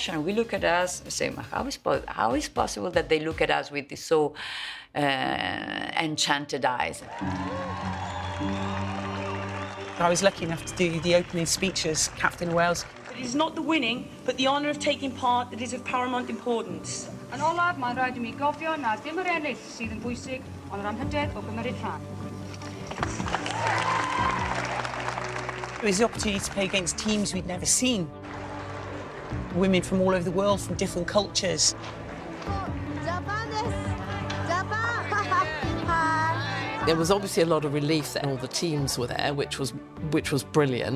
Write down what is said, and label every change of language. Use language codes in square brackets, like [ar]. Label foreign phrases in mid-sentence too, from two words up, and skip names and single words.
[en] We look at us and say, how is possible that they look at us with these so enchanted eyes? I was lucky enough to do the opening speech as Captain of Wales. It is not the winning, but the honour of taking part that is of paramount importance. [cy] Yn olaf, mae'n rhaid I mi gofio na dim yr ennill sydd yn bwysig, ond yr anhyder o gymryd rhan. [en] It was the opportunity to play against teams we'd never seen. Women from all over the world, from different cultures. There was obviously a lot of relief that all the teams were there, which was brilliant.